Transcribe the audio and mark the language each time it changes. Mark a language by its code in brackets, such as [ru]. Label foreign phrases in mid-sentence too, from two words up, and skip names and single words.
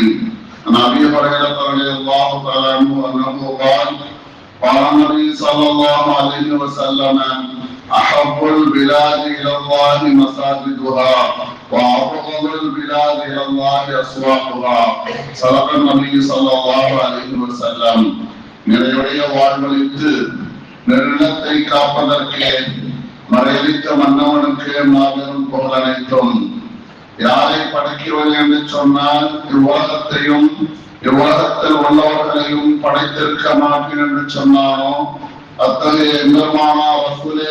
[ar] عن أبي هريرة رضي الله تعالى عنه أنه قال: قال النبي صلى الله عليه وسلم: أحب البلاد إلى الله مساجدها وأبغض البلاد إلى الله أسواقها. صدق النبي صلى الله عليه وسلم. [ta] நிறைய வாழ்வழித்து நெருளத்தை காப்பதற்கே மறையளித்த மன்னவனுக்கு மாபெரும் புகழனைத்தும். யாரை படைக்கிறோம் என்று சொன்னால் இவ்வுலகத்தையும் இவ்வுலகத்தில் உள்ளவர்களையும் படைத்திருக்க மாட்டேன் என்று சொன்னானோ அத்தகைய எம்பெருமானார் ரசூலே